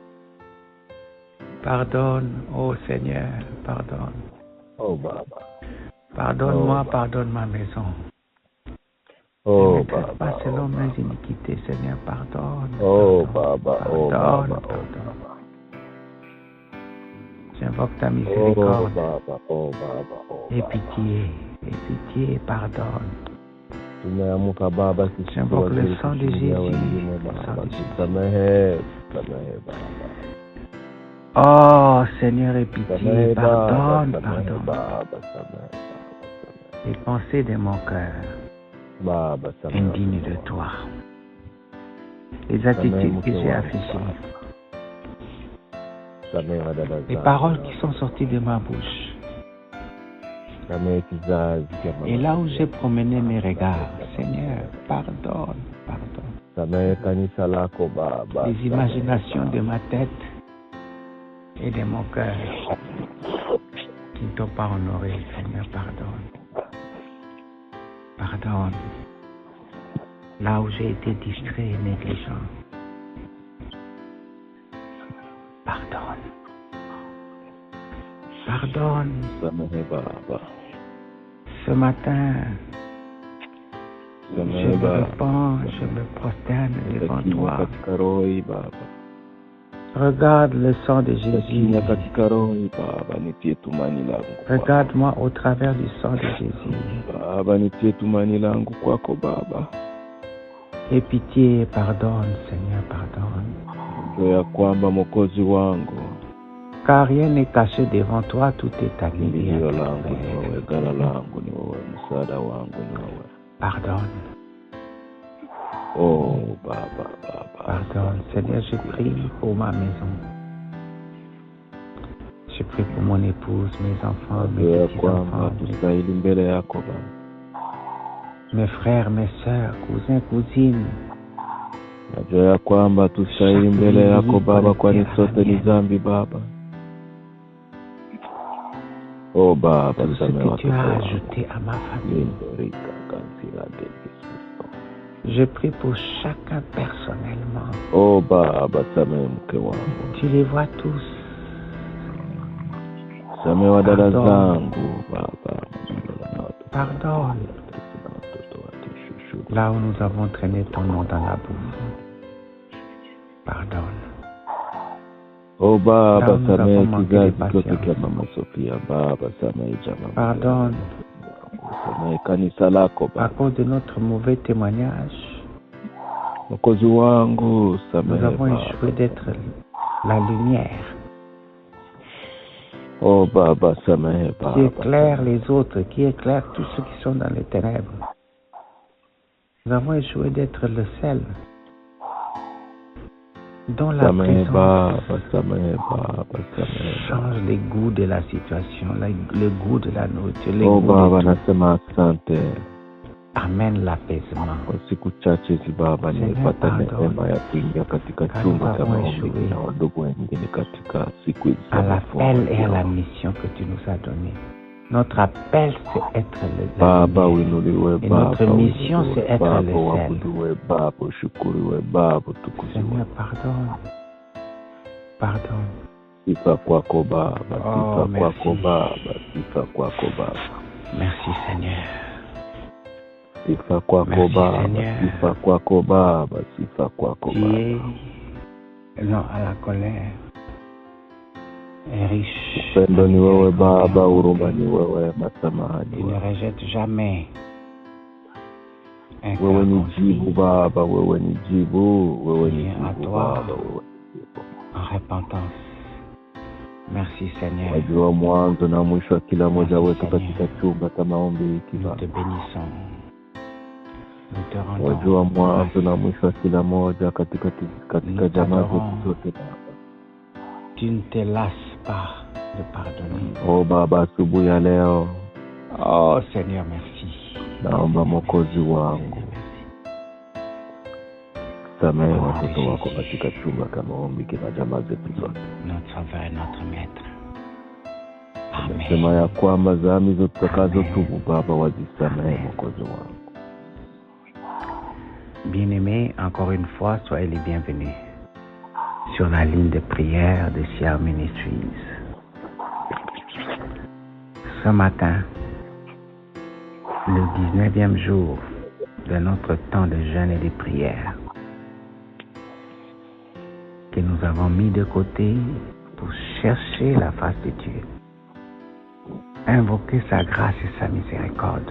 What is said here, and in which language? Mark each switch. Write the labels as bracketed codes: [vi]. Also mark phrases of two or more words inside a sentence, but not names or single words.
[fr] Pardonne, oh Seigneur, pardonne. [sw] Oh Baba. [fr] Pardonne-moi, pardonne ma maison. Oh ne me traite [sw] Baba. [fr] pas selon mes iniquités, Seigneur, pardonne. Oh pardonne, [sw] Baba. Oh [fr] pardonne, [sw] Baba. [fr] pardonne. J'invoque ta Oh miséricorde. [sw] Baba. Oh Baba. Oh [fr] Aie [sw] Baba. [fr] pitié, pardonne. [sw] Tumeamuka Baba, sisi [fr] J'invoque le [sw] wazuri [fr] sang de [sw] kushindia [fr] Jésus. [sw] wengine [fr] Le sang [sw] Baba, [fr] de Jésus. [sw] tusamehe Baba. [fr] Oh Seigneur, aie pitié, [sw] Samehe Baba, [fr] pardonne, [sw] samehe [fr] pardonne. [sw] Baba, samehe [fr] Les pensées de mon cœur [sw] Baba, samehe [fr] indignes de toi. Les attitudes que j'ai affichées. [sw] Samehe wadada [fr] Les [sw] zangu. [fr] paroles qui sont sorties de ma bouche. [sw] Samehe kizazi cha mama. [fr] Et là où j'ai promené mes regards, Seigneur, pardonne, pardonne. [sw] Samehe kanisa lako Baba. [fr] Les imaginations de ma tête et de mon cœur qui ne t'ont pas honoré, Seigneur, pardonne. Pardonne. Là où j'ai été distrait et négligent. Pardonne. Pardonne. [sw] Samehe Baba. [fr] Ce matin, je [sw] Samehe [fr] me [sw] Baba. [fr] repens, je me prosterne devant toi. [sw] Katika roho hii Baba. [fr] Regarde le sang de Jésus. [sw] Kinya katika roho hii Baba, nitie tumaini langu. [fr] Regarde-moi au travers du sang de Jésus. [sw] Baba, nitie tumaini langu kwako Baba. [fr] Aie pitié et pardonne, Seigneur, pardonne. [sw] Ndio ya kwamba Mwokozi wangu, [fr] Car rien n'est caché devant toi, tout est annulé. [sw] kimbilio langu ni wewe, ghala langu ni wewe, msaada wangu ni wewe. [fr] Pardonne, [sw] Oh Baba. [fr] pardonne. Seigneur, je prie pour ma maison. Je prie pour mon épouse, mes enfants, mes [sw] Ndio ya kwamba [fr] petits-enfants, [sw] tustahili mbele yako Baba. [fr] mes frères, mes sœurs, cousins, cousines. [sw] Najua ya kwamba tustahili mbele yako Baba, kwani sote ni dhambi Baba. Oh Baba, [fr] tout ce que tu as ajouté à ma famille. Je prie pour chacun personnellement. [sw] Oh Baba, samehe mke wangu. [fr] Tu les vois tous. [sw] Samehe wadada zangu Baba. [fr] Pardonne. Là où nous avons traîné ton nom dans la boue. Pardonne. [sw] Oh Baba, samehe kizazi chote cha Mama Sofia. Baba, samehe jamaa. [fr] Pardonne. [sw] Samehe kanisa lako Baba. [fr] À cause de notre mauvais témoignage, [sw] Mwokozi wangu, samehe [fr] nous avons [sw] Baba. [fr] échoué d'être la lumière [sw] Oh Baba, samehe Baba. [fr] qui éclaire les autres, qui éclaire tous ceux qui sont dans les ténèbres. Nous avons échoué d'être le sel dont la présence change les goûts de la situation, le goût de la nourriture, les goûts de tout. Amène l'apaisement. [sw] Siku chache hizi Baba, nimepata neema ya kuingia katika chumba cha maombi na wadogo wengine katika siku hizi. [fr] À l'appel et à la mission que tu nous as donnée. Notre appel, c'est être le [sw] Baba, uinuliwe [fr] et [sw] Baba. [fr] notre mission, c'est être [sw] Baba, [fr] le sel. [sw] wabuduwe Baba, ushukuriwe Baba, utukuziwe. [fr] Seigneur, pardonne. Pardonne. [sw] Sifa kwako Baba, sifa [fr] merci. [sw] kwako Baba, sifa kwako Baba. [fr] Merci Seigneur. [sw] Sifa kwako Baba, sifa kwako Baba, sifa kwako Baba. [fr] Tu es non à la colère. Et riche. [sw] Upendo ni wewe Baba, huruma ni wewe, masamaha ni [fr] Tu ne [sw] wewe. [fr] rejettes jamais. [sw] Wewe ni jibu Baba, wewe ni jibu, wewe ni jibu Baba, wewe ni jibu. [fr] En repentance. Merci Seigneur. [sw] Wajua mwanzo na mwisho wa kila mmoja wetu katika chumba cha maombi hiki [fr] Nous [sw] Baba. [fr] te bénissons. Nous te rendons. [sw] Wajua mwanzo na mwisho wa kila mmoja katika jamaa zetu zote Baba. [fr] Tu ne te lasses pas de pardonner. [sw] Oh Baba, asubuhi ya leo. [fr] Oh Seigneur, merci. [sw] Naomba Mwokozi wangu, samehe watoto wako katika chumba cha maombi kina jamaa zetu zote. [fr] Notre Sauveur et notre Maître. Amen. [sw] Sema ya kwamba dhambi zote tutakazotubu Baba wazisamehe Mwokozi wangu. [fr] Bien-aimés, encore une fois, soyez les bienvenus sur la ligne de prière de Siar Ministries. Ce matin, le 19e jour de notre temps de jeûne et de prière, que nous avons mis de côté pour chercher la face de Dieu, invoquer sa grâce et sa miséricorde.